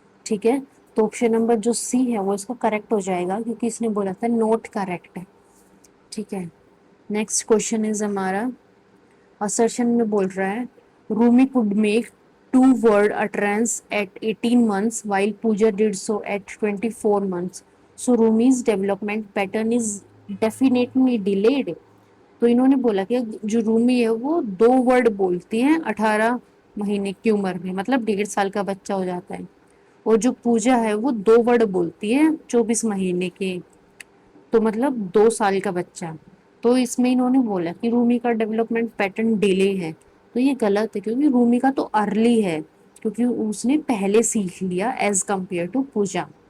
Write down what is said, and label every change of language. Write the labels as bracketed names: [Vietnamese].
[Hindi] ठीक है, तो ऑप्शन नंबर जो सी है वो इसका करेक्ट हो जाएगा, क्योंकि इसने बोला था नॉट करेक्ट है। ठीक है, [English] next question is [Hindi] हमारा असर्शन में बोल रहा है [English] Rumi could make two word utterance at 18 months while Pooja did so at 24 months. So Rumi's development pattern is definitely delayed. [Hindi] तो इन्होंने बोला कि जो रूमी है वो 2 वर्ड बोलती है 18 महीने की उम्र में, मतलब 1.5 साल का बच्चा हो जाता है, और जो पूजा है वो 2 वर्ड बोलती है 24 महीने के, तो मतलब 2 साल का बच्चा। तो इसमें इन्होंने बोला कि रूमी का डेवलपमेंट पैटर्न डिले है, तो ये गलत है, क्योंकि रूमी का तो अर्ली है, क्योंकि उसने पहले सीख लिया एज कंपेयर टू पूजा।